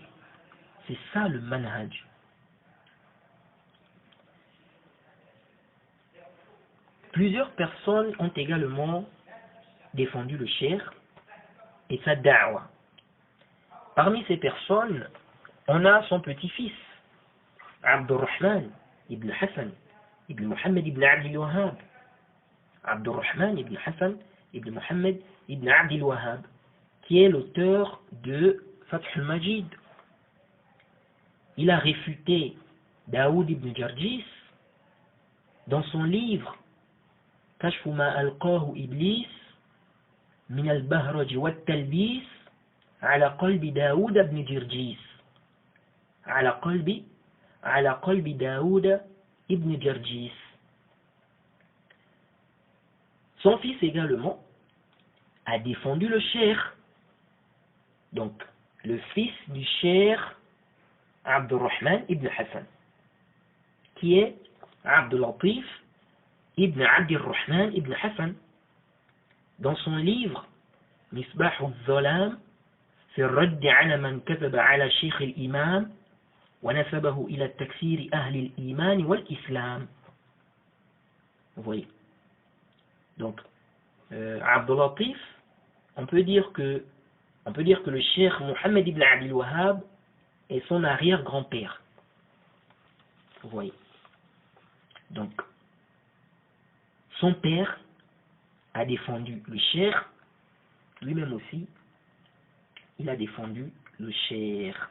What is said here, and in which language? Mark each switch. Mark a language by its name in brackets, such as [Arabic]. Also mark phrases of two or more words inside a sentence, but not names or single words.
[French] C'est ça le manhaj. Plusieurs personnes ont également défendu le cheikh et sa da'wa. Parmi ces personnes, on a son petit-fils, Abdurrahman ibn Hassan ibn Muhammad ibn Abdul Wahhab. Abdurrahman ibn Hassan ibn Muhammad ibn Abdul Wahhab, qui est l'auteur de Fath al-Majid. Il a réfuté Daoud ibn Jarjis dans son livre Kashfu ma alqahu Iblis min al-bahraj wa al-talbis ala qalbi Daoud ibn Jarjis. Ala qalbi Daoud ibn Jarjis. Son fils également a défendu le cheikh. Donc, le fils du cheikh Abdurrahman ibn Hassan, qui est Abdul Latif ibn Abdurrahman ibn Hassan, dans son livre Misbah al-Zalam في الرد على من كذب على شيخ الإمام ونسبه إلى تكفير أهل الإيمان والإسلام. Vous voyez. Donc, Abdul Latif, on peut dire que le cheikh Mohammed ibn Abdul Wahhab est son arrière-grand-père. Vous voyez. Donc, son père a défendu le cheikh, lui-même aussi, il a défendu le cheikh.